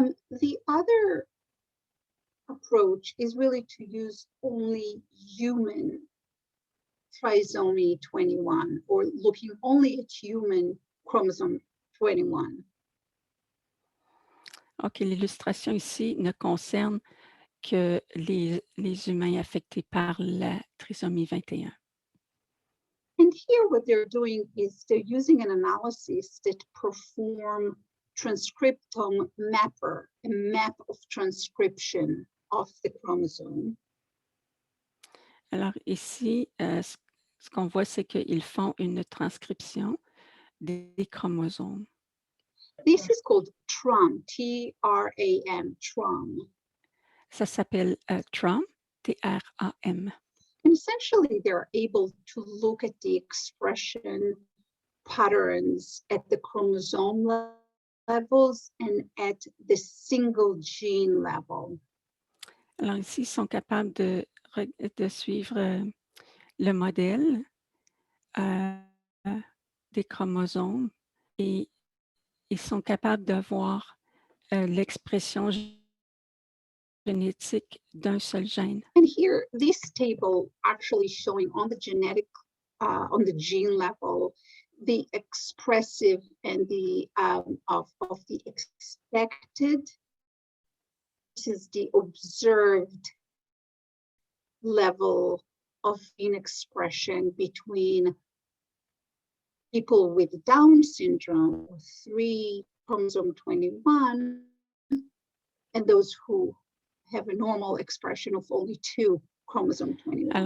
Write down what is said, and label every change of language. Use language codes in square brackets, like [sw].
[en] The other approach is really to use only human trisomy 21 or looking only at human chromosome 21. [fr] OK, l'illustration ici ne concerne que les humains affectés par la trisomie 21. [en] And here what they're doing is they're using an analysis that perform transcriptome mapper, a map of transcription of the chromosome. [fr] Alors ici, ce qu'on voit, c'est qu'ils font une transcription des chromosomes. [en] This is called TRAM, T-R-A-M, TRAM. [fr] Ça s'appelle TRAM, T-R-A-M. [en] And essentially, they're able to look at the expression patterns at the chromosome levels and at the single gene level. [fr] Alors ici, ils sont capables de suivre le modèle des chromosomes et ils sont capables de voir l'expression génétique d'un seul gène. [en] And here, this table actually showing on the genetic, on the gene level, the expressive and the of the expected. This is the observed level of gene expression between people with Down syndrome, 3 chromosome 21, and those who have a normal expression of only 2 chromosome 21.